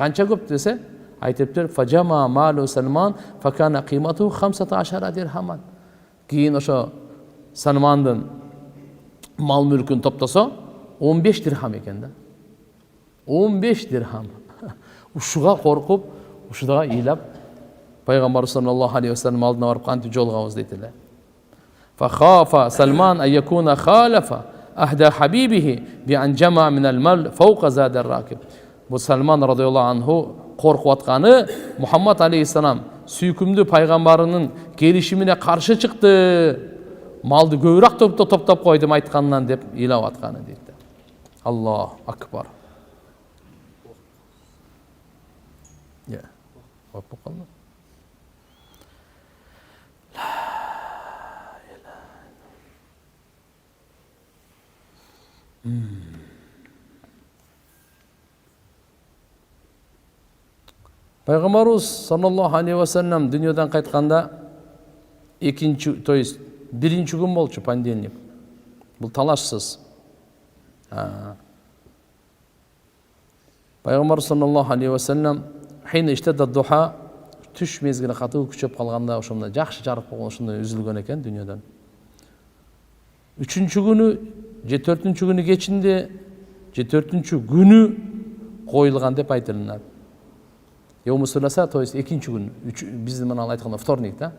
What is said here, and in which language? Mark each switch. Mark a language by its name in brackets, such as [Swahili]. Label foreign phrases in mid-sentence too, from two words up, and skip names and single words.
[Kyrgyz] Канча көп десе, айтыптыр, [Arabic] فجمع مال سلمان فكان قيمته 15 درهما. [Kyrgyz] Кийин ошо Салмандын мал мүлкүн топтосо 15 дирхам экен да. 15 дирхам. Ушуга коркуп, ушуга ыйлап пайгамбар [Arabic] صلى الله عليه وسلم [Kyrgyz] алдына барып кантип жолугабыз дейт эле. [Arabic] فخاف سلمان أن يكون خالف عهد حبيبه بأن جمع من المال فوق زاد راكب. [Kyrgyz] Бу Салман [Arabic] رضي الله عنه [Kyrgyz] коркуп атканы Мухаммад алейхиссалам сүйкүмдүү пайгамбарынын келишимине каршы чыкты. Малды көбүрөөк топтоп койдум айткандан деп ыйлап атканы дейт. [Arabic] الله أكبر. Я. [Kyrgyz] Опуп калды. Пайгамбарыбыз [Arabic] صلى الله عليه وسلم [Kyrgyz] дүйнөдөн кайтканда [Russian] то есть [Kyrgyz] биринчи күн болчу понедельник. Бул талашсыз. Пайгамбар [Arabic] صلى الله عليه وسلم حين اشتد الضحى, [Kyrgyz] түш мезгили катуу күчөп калганда ошондо жакшы жарык болгон, ошондо үзүлгөн экен дүйнөдөн. Үчүнчү күнү же төртүнчү күнү кечинде же төртүнчү күнү коюлган деп айтылат. Йомусуласа, [Russian] то есть [Kyrgyz] экинчи күн, биздин менен айтканда вторник да.